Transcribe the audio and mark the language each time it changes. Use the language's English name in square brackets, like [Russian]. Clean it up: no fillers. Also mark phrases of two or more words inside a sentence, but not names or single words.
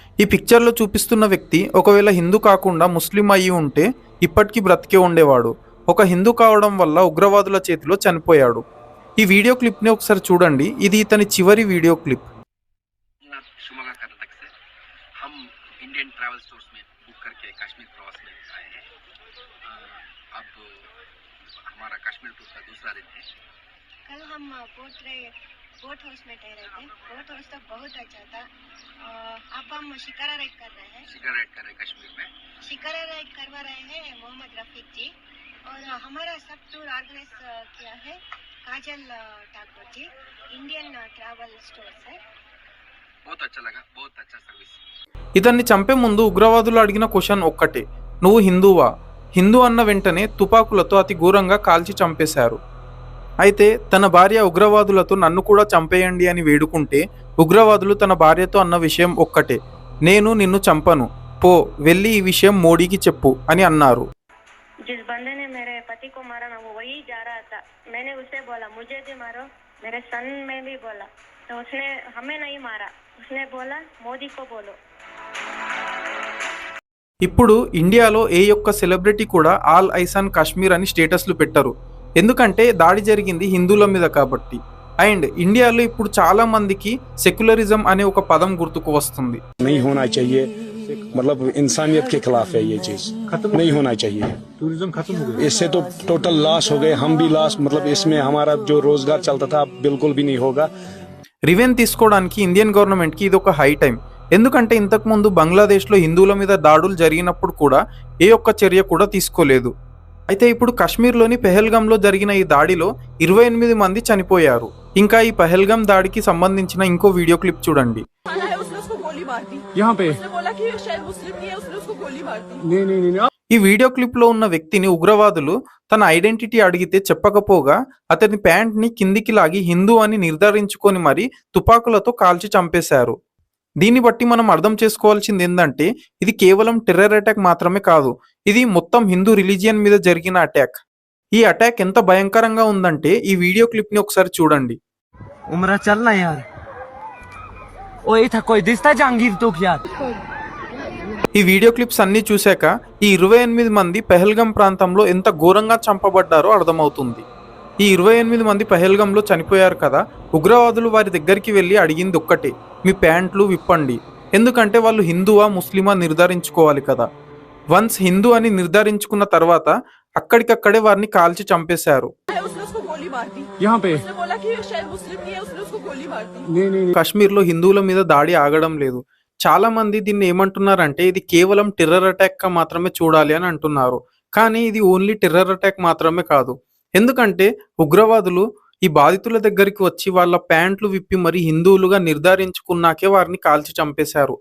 [Telugu] ఈ పిక్చర్లో చూపిస్తున్న వ్యక్తి ఒకవేళ హిందూ కాకుండా ముస్లిం అయ్యి ఉంటే ఇప్పటికీ బ్రతికే ఉండేవాడు. ఒక హిందూ కావడం వల్ల ఉగ్రవాదుల చేతిలో చనిపోయాడు. ఈ [English] video clip [Telugu] ఒకసారి చూడండి. ఇది ఇతని చివరి [English] video clip. [Hindi] शिमोगा कर्नाटक से हम इंडियन ट्रैवल स्टोर्स में बुक करके कश्मीर प्रवास में आए हैं। अब हमारा कश्मीर टूर का दूसरा दिन है। कल हम [English] boat house [Hindi] में ठहरे थे। [English] boat house [Hindi] तो बहुत अच्छा था। अब हम शिकारा राइड कर रहे हैं। शिकारा राइड कर रहे हैं कश्मीर में। शिकारा राइड करवा रहे हैं मोहम्मद रफीक जी, और हमारा सब [English] tour organize [Hindi] किया है काजल ठाकुर जी, इंडियन ट्रैवल स्टोर्स है। बहुत अच्छा लगा, बहुत अच्छा सर्विस। [Telugu] ఇతన్ని చంపే ముందు ఉగ్రవాదులు అడిగిన క్వశ్చన్ ఒక్కటే, నువ్వు హిందువా? హిందూ అన్న వెంటనే తుపాకులతో అతి ఘోరంగా కాల్చి చంపేశారు. అయితే తన భార్య ఉగ్రవాదులతో నన్ను కూడా చంపేయండి అని వేడుకుంటే ఉగ్రవాదులు తన భార్యతో అన్న విషయం ఒక్కటే, నేను నిన్ను చంపను, పో వెళ్ళి ఈ విషయం మోడీకి చెప్పు అని అన్నారు. [Hindi] जिस बंदे ने मेरे पति को मारा ना वो वही जा रहा था। मैंने उसे बोला मुझे भी मारो, मेरे सन में भी बोला, तो उसने हमें नहीं मारा, उसने बोला మోదీ को बोलो। [Telugu] ఇప్పుడు ఇండియాలో ఏ ఒక్క సెలబ్రిటీ కూడా [English] All Eyes on Kashmir [Telugu] అని స్టేటస్లు పెట్టరు. ఎందుకంటే దాడి జరిగింది హిందువుల మీద కాబట్టి. అండ్ ఇండియాలో ఇప్పుడు చాలా మందికి సెక్యులరిజం అనే ఒక పదం గుర్తుకు వస్తుంది. [Hindi] नहीं होना चाहिए, मतलब इंसानियत के खिलाफ है ये चीज, नहीं होना चाहिए। टूरिज्म खत्म हो गया, इससे तो [English] total loss [Hindi] हो गए, हम भी लॉस, मतलब इसमें हमारा जो रोजगार चलता था बिल्कुल भी नहीं होगा। [Telugu] రివెన్ తీసుకోవడానికి [English] Indian government [Telugu] ఇది ఒక [English] high time. [Telugu] ఎందుకంటే ఇంతకుముందు బంగ్లాదేశ్లో హిందువుల మీద దాడులు జరిగినప్పుడు కూడా ఏ ఒక్క చర్య కూడా తీసుకోలేదు. అయితే ఇప్పుడు కాశ్మీర్లోని పెహల్గాంలో జరిగిన ఈ దాడిలో 28 మంది చనిపోయారు. ఇంకా ఈ పెహల్గాం దాడికి సంబంధించిన ఇంకో [English] video clip [Telugu] చూడండి. [Hindi] यहाँ पे नहीं [Telugu] ఈ [English] video clip [Telugu] లో ఉన్న వ్యక్తిని ఉగ్రవాదులు తన ఐడెంటిటీ అడిగితే చెప్పకపోగా అతని ప్యాంట్ ని కిందికి లాగి హిందూ అని నిర్ధారించుకొని మరి తుపాకులతో కాల్చి చంపేశారు. దీన్ని బట్టి మనం అర్థం చేసుకోవాల్సింది ఏంటంటే ఇది కేవలం [English] terror attack [Telugu] మాత్రమే కాదు, ఇది మొత్తం హిందూ రిలీజియన్ మీద జరిగిన అటాక్. ఈ అటాక్ ఎంత భయంకరంగా ఉందంటే ఈ [English] video clip [Telugu] ని ఒకసారి చూడండి. [Hindi] उमरा चलना यार, ओए था कोई दिसता जहांगीर तो क्या। [Telugu] ఈ [English] video clips [Telugu] అన్ని చూశాక ఈ 28 మంది పెహల్గాం ప్రాంతంలో ఎంత ఘోరంగా చంపబడ్డారో అర్థమవుతుంది. ఈ 28 మంది పెహల్గాంలో చనిపోయారు కదా, ఉగ్రవాదులు వారి దగ్గరికి వెళ్ళి అడిగింది ఒక్కటే, మీ ప్యాంట్లు విప్పండి. ఎందుకంటే వాళ్ళు హిందువా ముస్లిమా నిర్ధారించుకోవాలి కదా. వన్స్ హిందూ అని నిర్ధారించుకున్న తర్వాత అక్కడికక్కడే వారిని కాల్చి చంపేశారు. [Hindi] यहाँ पे नहीं [Telugu] కాశ్మీర్లో హిందువుల మీద దాడి ఆగడం లేదు. చాలా మంది దీన్ని ఏమంటున్నారంటే ఇది కేవలం [English] terror attack [Telugu] గా మాత్రమే చూడాలి అని అంటున్నారు. కానీ ఇది [English] only terror attack [Telugu] మాత్రమే కాదు. ఎందుకంటే ఉగ్రవాదులు ఈ బాధితుల దగ్గరికి వచ్చి వాళ్ళ ప్యాంట్లు విప్పి మరి హిందువులుగా నిర్ధారించుకున్నాకే వారిని కాల్చి చంపేశారు.